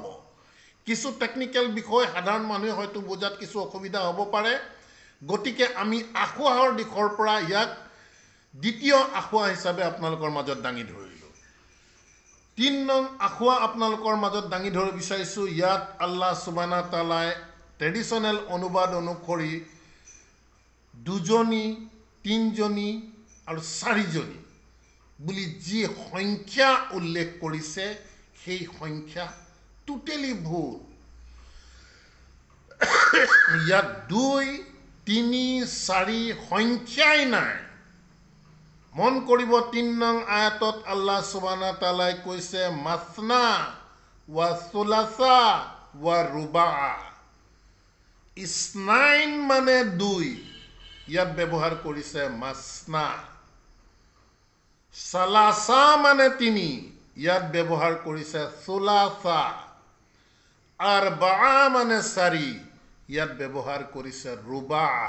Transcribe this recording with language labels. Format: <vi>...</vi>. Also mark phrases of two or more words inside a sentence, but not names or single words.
<as>কিছু টেকনিকেল বিষয় সাধাৰণ মানুহে হয়তো বুজাত কিছু অসুবিধা হ'ব পাৰে, গতিকে আমি আসোঁৱাহৰ দিশৰ পৰা ইয়াক দ্বিতীয় আসোঁৱাহ হিচাপে আপোনালোকৰ মাজত দাঙি ধৰিলোঁ। ৩ নং আসোঁৱাহ আপোনালোকৰ মাজত দাঙি ধৰিব বিচাৰিছোঁ। ইয়াত</as> <ar>الله سبحانه وتعالى</ar> <as>ট্ৰেডিশ্যনেল অনুবাদ অনুসৰি 2জনী, 3জনী আৰু 4জনী বুলি যি সংখ্যা উল্লেখ কৰিছে, সেই সংখ্যা টোটেলি ভুল। ইয়াত 2, 3, 4 সংখ্যাই নাই। মন কৰিব 3 নং আয়াতত</as> <ar>الله سبحانه وتعالى</ar> <as>কৈছে</as> <ar>مثنى وثلاث ورباع.</ar> <as>ইসনাইন মানে 2, ইয়াত ব্যৱহাৰ কৰিছে মাসনা। সালাসা মানে 3, ইয়াত ব্যৱহাৰ কৰিছে সুলাসা। আৰবা মানে 4, ইয়াত ব্যৱহাৰ কৰিছে রুবা।</as>